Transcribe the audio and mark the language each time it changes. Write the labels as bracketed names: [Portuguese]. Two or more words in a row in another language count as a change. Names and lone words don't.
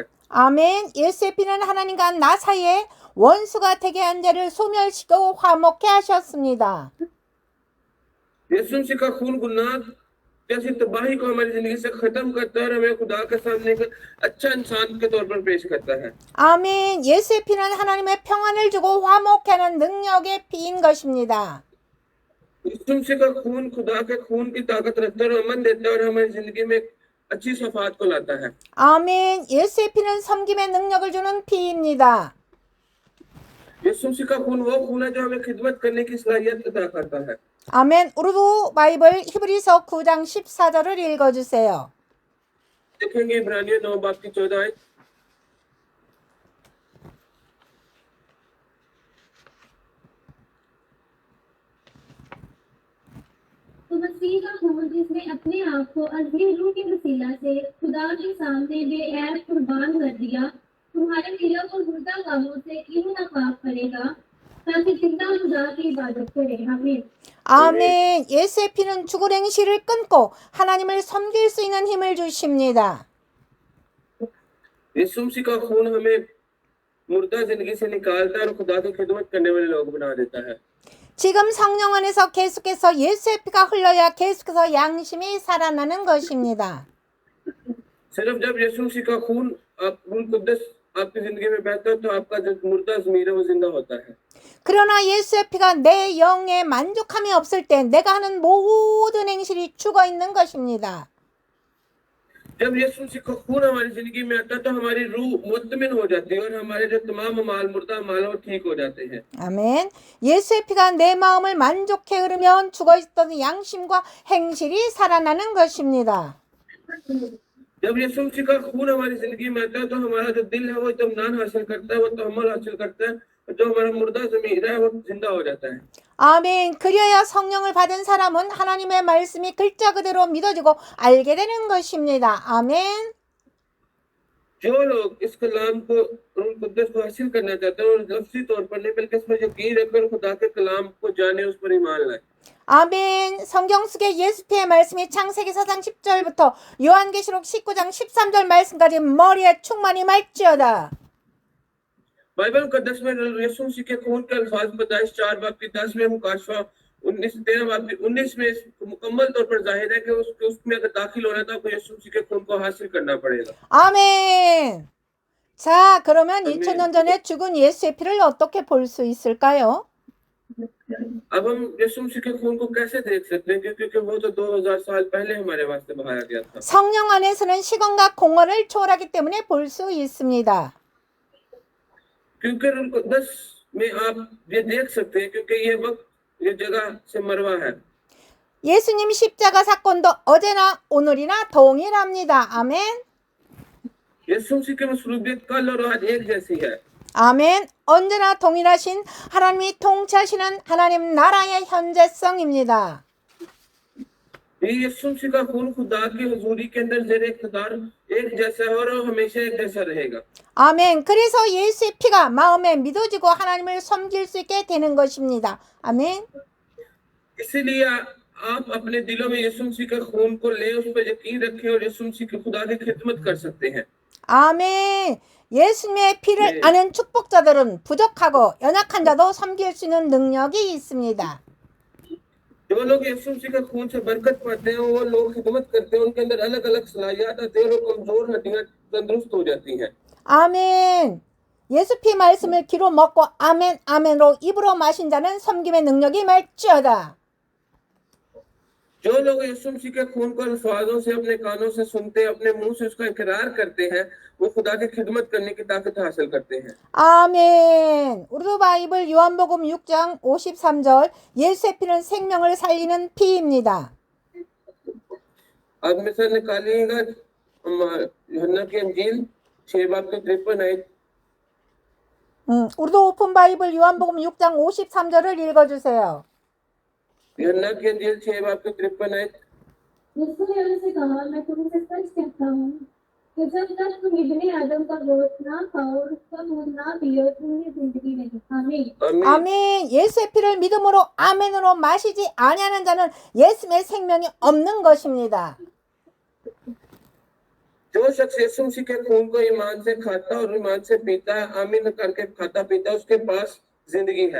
[Korean] 아멘. 예수의 피는 하나님과 나 사이에 원수가 되게 한 자를 소멸시키고 화목케 하셨습니다. [Urdu] یسوع مسیح کا خون گناہ جیسی تباہی کو ہماری زندگی سے ختم کرتا ہے اور ہمیں خدا کے سامنے ایک اچھا انسان کے طور پر پیش کرتا ہے. [Korean] 아멘. 예수의 피는 하나님의 평안을 주고 화목케 하는 능력의 피인 것입니다. [Urdu] یسوع مسیح کا خون خدا کے خون کی طاقت رکھتا ہے اور امن دیتا ہے اور ہماری زندگی میں اچھی صفات کو لاتا ہے. [Korean] 아멘. 예수의 피는 섬김의 능력을 주는 피입니다. [Urdu] یسوع مسیح کا خون وہ خون ہے جو ہمیں خدمت کرنے کی صلاحیت عطا کرتا ہے. [Korean] 아멘. 우르두 바이블 히브리서 9장 14절을 읽어주세요. [Urdu] دیکھیں گے عبرانیوں 9 باب کی 14 آیت. تو مسیح کا خون جس نے اپنے آپ کو عظیم روح کے وسیلہ سے خدا کے سامنے بے عیب قربان کر دیا، تمہارے دلوں کو مردہ کاموں سے یوں ناپاک کرے گا تاکہ زندہ خدا کی عبادت کریں. आमीन। [Korean] 아멘. 예수의 피는 죽을 행실을 끊고 하나님을 섬길 수 있는 힘을 주십니다. [Urdu] یسوع مسیح کا خون ہمیں مردہ زندگی سے نکالتا ہے اور خدا کی خدمت کرنے والے لوگ بنا دیتا ہے. [Korean] 지금 성령 안에서 계속해서 예수의 피가 흘러야 계속해서 양심이 살아나는 것입니다. [Urdu] صرف جب یسوع مسیح کا خون آپ روح قدس آپ کی زندگی میں بہتا ہے تو آپ کا جو مردہ ضمیر ہے وہ زندہ ہوتا ہے. [Korean] 그러나 예수의 피가 내 영에 만족함이 없을 때 내가 하는 모든 행실이 죽어 있는 것입니다. [Urdu] جب یسوع مسیح کا خون ہماری زندگی میں آتا ہے تو ہماری روح مطمئن ہو جاتی ہے اور ہمارے جو تمام اعمال مردہ اعمال وہ ٹھیک ہو جاتے ہیں. [Korean] 아멘. 예수의 피가 내 마음을 만족해 흐르면 죽어있던 양심과 행실이 살아나는 것입니다. [Urdu] جب یسوع مسیح کا خون ہماری زندگی میں آتا ہے تو ہمارا جو دل ہے وہ اطمینان حاصل کرتا ہے، وہ تحمل حاصل کرتا ہے، جو ہمارا مردہ ضمیر ہے وہ زندہ ہو جاتا ہے. [Korean] 아멘. 그리하여 성령을 받은 사람은 하나님의 말씀이 글자 그대로 믿어지고 알게 되는 것입니다. 아멘. [Urdu] جو لوگ اس کلام کو روح قدس کو حاصل کرنا چاہتے ہیں اور لفظی طور پر نہیں بلکہ اس میں یقین رکھ کر خدا کے کلام کو جانے، اس پر ایمان لائے. [Korean] 아멘. 성경 속에 예수피의 말씀이 창세기 4장 10절부터 요한계시록 19장 13절 말씀까지 머리에 충만히 말지어다. [Urdu] بائبل مقدس میں یسوع مسیح کے خون کے الفاظ پیدائش 4 باب کی 10 میں مکاشفہ 13 باب کی 19 میں مکمل طور پر ظاہر ہے کہ اس میں اگر داخل ہونا تھا تو یسوع مسیح کے خون کو حاصل کرنا پڑے گا. [Korean] 아멘. 자, 그러면 아멘. 2000년 전에 죽은 예수의 피를 어떻게 볼 수 있을까요? [Urdu] اب ہم یسوع مسیح کے خون کو کیسے دیکھ سکتے ہیں، کیونکہ وہ تو 2000 سال پہلے ہمارے واسطے بہایا گیا تھا. [Korean] 성령 안에서는 시간과 공간을 초월하기 때문에 볼 수 있습니다. [Urdu] کیونکہ روح قدس میں آپ یہ دیکھ سکتے ہیں کیونکہ یہ وقت یہ جگہ سے مروا ہے. [Korean] 예수님 십자가 사건도 어제나 오늘이나 동일합니다. 아멘. [Urdu] یسوع مسیح کی مصلوبیت کل اور آج ایک جیسی ہے. [Korean] 아멘. 언제나 동일하신 하나님이 통치하시는 하나님 나라의 현재성입니다. [Urdu] یہ یسوع مسیح کا خون خدا کی حضوری کے اندر زیر اقتدار ایک جیسا ہے اور ہمیشہ ایک جیسا رہے گا. [Korean] 아멘. 그래서 예수의 피가 마음에 믿어지고 하나님을 섬길 수 있게 되는 것입니다. 아멘. [Urdu] اسی لیے آپ اپنے دلوں میں یسوع مسیح کے خون کو لے، اس پر یقین رکھیں اور یسوع مسیح کے خدا کی خدمت کر سکتے ہیں. [Korean] 아멘. 예수님의 피를 네. 아는 축복자들은 부족하고 연약한 자도 섬길 수 있는 능력이 있습니다. [Urdu] جو لوگ یسوع مسیح کے خون سے برکت پاتے ہیں وہ لوگ خدمت کرتے ہیں، ان کے اندر الگ الگ صلاحیت آتی ہے اور کمزور ہڈیاں تندرست ہو جاتی ہیں. [Korean] 아멘. 예수 피 말씀을 귀로 먹고 아멘 아멘으로 입으로 마신 자는 섬김의 능력이 말지어다. [Urdu] جو لوگ یسوع مسیح کے خون کو الفاظوں سے اپنے کانوں سے سنتے ہیں، اپنے منہ سے اس کا اقرار کرتے ہیں، وہ خدا کی خدمت کرنے کی طاقت حاصل کرتے ہیں. [Korean] 아멘. 우리도 바이블 요한복음 6장 53절 예수의 피는 생명을 살리는 피입니다. [Urdu] آپ میں سے نکالیے گا یوحنا کی انجیل 6 باب کے 53 آیت. 우리도 오픈 바이블 요한복음 6장 53절을 읽어주세요. یوحنا کی انجیل 6 باب کے 53 آیت. یسوع نے ان سے کہا، میں تم سے سچ کہتا ہوں کہ جب تک تم ابن آدم کا گوشت نہ کھاؤ اور اس کا دودھ نہ پیو، تمہیں زندگی نہیں. आमीन। आमीन। [Korean] 아멘. 예수의 피를 믿음으로 아멘으로 마시지 아니하는 자는 예수의 생명이 없는 것입니다. [Urdu] جو شخص یسوع مسیح کے خون کو ایمان سے کھاتا اور ایمان سے پیتا ہے، آمین کر کے کھاتا پیتا ہے، اس کے پاس زندگی ہے.